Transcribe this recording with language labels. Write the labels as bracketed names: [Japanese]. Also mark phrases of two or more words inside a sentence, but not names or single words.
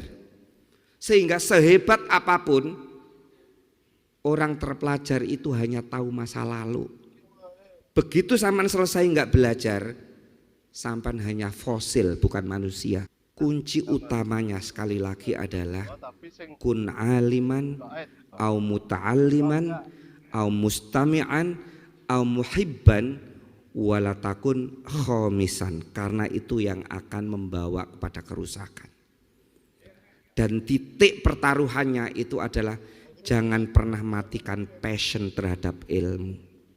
[Indonesian] Sehingga sehebat apapun, orang terpelajar itu hanya tahu masa lalu. Begitu sampean selesai nggak belajar, sampean hanya fosil bukan manusia. Kunci utamanya sekali lagi adalah [Arabic] كن عالما أو متعلما أو مستمعا أو محبا ولا تكن خامسا, [Indonesian] karena itu yang akan membawa kepada kerusakan. Dan titik pertaruhannya itu adalah jangan pernah matikan passion terhadap ilmu.